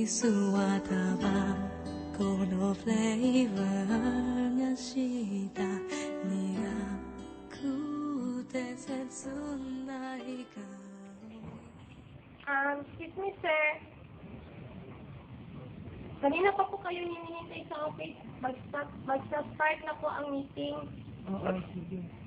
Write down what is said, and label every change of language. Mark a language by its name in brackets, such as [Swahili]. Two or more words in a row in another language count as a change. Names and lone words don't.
[Japanese] スはタバコのフレーバーがした苦くて切ない香り [English] Excuse me, sir. [Filipino] Kanina pa po kayo hinihintay sa office. Mag-start na po ang meeting. Oo, sige.